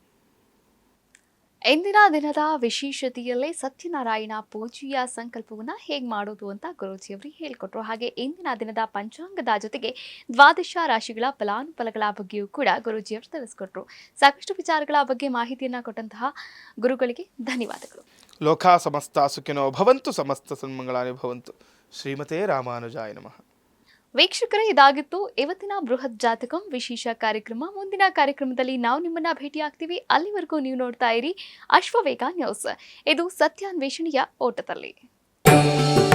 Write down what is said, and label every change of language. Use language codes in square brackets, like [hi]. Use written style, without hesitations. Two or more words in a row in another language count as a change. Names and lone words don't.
[kn] ಇಂದಿನ ದಿನದ ವಿಶೇಷತೆಯಲ್ಲೇ ಸತ್ಯನಾರಾಯಣ ಪೂಜೆಯ ಸಂಕಲ್ಪವನ್ನ ಹೇಗೆ ಮಾಡೋದು ಅಂತ ಗುರೂಜಿಯವರು ಹೇಳ್ಕೊಟ್ರು. ಹಾಗೆ ಇಂದಿನ ದಿನದ ಪಂಚಾಂಗದ ಜೊತೆಗೆ ದ್ವಾದಶ ರಾಶಿಗಳ ಫಲಾನುಫಲಗಳ ಬಗ್ಗೆಯೂ ಕೂಡ ಗುರೂಜಿಯವರು ತಿಳಿಸ್ಕೊಟ್ರು. ಸಾಕಷ್ಟು ವಿಚಾರಗಳ ಬಗ್ಗೆ ಮಾಹಿತಿಯನ್ನ ಕೊಟ್ಟಂತಹ ಗುರುಗಳಿಗೆ ಧನ್ಯವಾದಗಳು. [sa] ಲೋಕಾ ಸಮಸ್ತ ಸುಖಿನೋ ಭವಂತು, ಸಮಸ್ತ ಸನ್ಮಂಗಳಾನಿ ಭವಂತು. ಶ್ರೀಮತೆ ರಾಮಾನುಜಾಯ ನಮಃ. [kn] ವೀಕ್ಷಕರೇ, ಇದಾಗಿತ್ತು ಇವತ್ತಿನ ಬೃಹತ್ ಜಾತಕಂ ವಿಶೇಷ ಕಾರ್ಯಕ್ರಮ. ಮುಂದಿನ ಕಾರ್ಯಕ್ರಮದಲ್ಲಿ ನಾವು ನಿಮ್ಮನ್ನ ಭೇಟಿಯಾಗ್ತೀವಿ. ಅಲ್ಲಿವರೆಗೂ ನೀವು ನೋಡ್ತಾ ಇರಿ ಅಶ್ವವೇಗ ನ್ಯೂಸ್. ಇದು ಸತ್ಯಾನ್ವೇಷಣೆಯ ಓಟದಲ್ಲಿ.